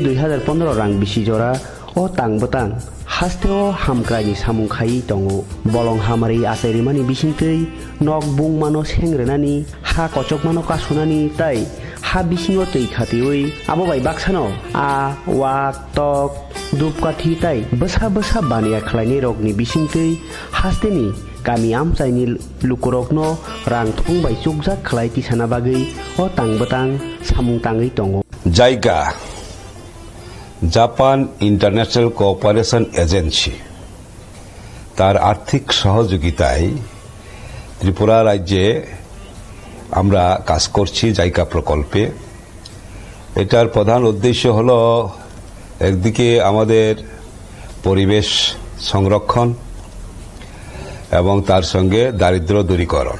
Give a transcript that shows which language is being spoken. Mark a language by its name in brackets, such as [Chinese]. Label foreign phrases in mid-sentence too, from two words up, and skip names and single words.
[Kok Borok] 2015 रां बिसि जरा ओ तांबतां हास्तेओ हामक्रानि सामुंखाई दंगो बलं हामारि आचारिमानि बिसिंतै नक बुंमानो सेंग्रेनानि हा कचकमानो कासुनानि ताई हा बिसिङो तै खातियै आबोबाय बाक्सानो आ वाक तक दुपकाठी ताई बसा बसा बानिया खलायनि रगनि बिसिंतै हास्तेनि गामि आमचाइनि लुकुरकनो रां थंबाय चुकजाक खलाय तिसाना बागै ओ तांबतां सामुंताङै दंगो [Bangla] जायगा জাপান ইন্টারন্যাশনাল কোঅপারেশন এজেন্সি তার আর্থিক সহযোগিতায় ত্রিপুরা রাজ্যে আমরা কাজ করছি জায়গা প্রকল্পে। এটার প্রধান উদ্দেশ্য হল একদিকে আমাদের পরিবেশ সংরক্ষণ এবং তার সঙ্গে দারিদ্র দূরীকরণ।